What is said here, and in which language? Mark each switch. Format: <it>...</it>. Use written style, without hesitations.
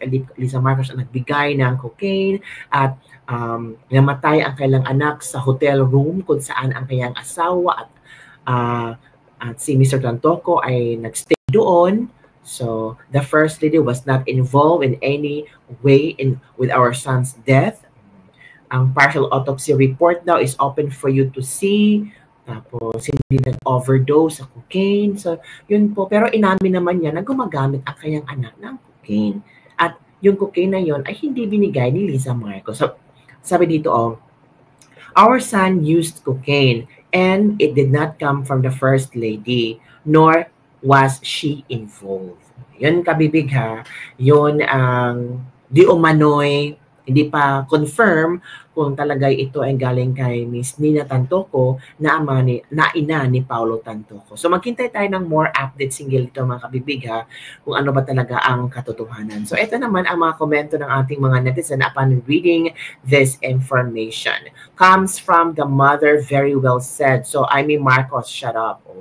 <tl>Eliza Marcos ang nagbigay ng cocaine at namatay ang kailang anak sa hotel room kung saan ang kanyang asawa at si Mr. Tantoco ay nagstay doon.</tl> <en>So, the First Lady was not involved in any way with our son's death.</en> <tl>Ang partial autopsy report daw is open for you to see. Tapos, hindi nag-overdose sa cocaine. So, yun po. Pero inamin naman niya na gumagamit ang kanyang anak ng cocaine. At yung cocaine na yun ay hindi binigay ni Liza Marcos.</tl> <en>So,</en> <tl>sabi dito,</tl> <en>our son used cocaine and it did not come from the First Lady, nor was she involved.</en> <tl>Yun kabibig yun ang di umano'y hindi pa confirm kung talaga ito ay galing kay Miss Nina Tantoco na ina ni Paulo Tantoco. So maghintay tayo ng more updates hinggil ito mga kabibig kung ano ba talaga ang katotohanan. So ito naman ang mga komento ng ating mga netizen</tl> <en>upon reading this information. Comes from the mother, very well said. So Amy Marcos, shut up.</en>